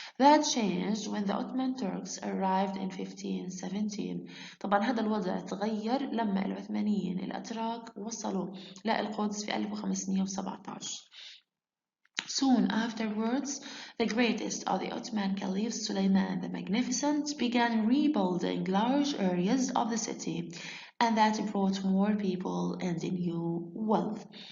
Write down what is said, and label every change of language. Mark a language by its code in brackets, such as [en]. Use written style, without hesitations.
[en] That changed when the Ottoman Turks arrived in 1517. [ar] طبعا هذا الوضع تغير لما العثمانيين الأتراك وصلوا للقدس في 1517. [en] Soon afterwards, the greatest of the Ottoman caliphs, Suleiman the Magnificent, began rebuilding large areas of the city, and that brought more people and new wealth.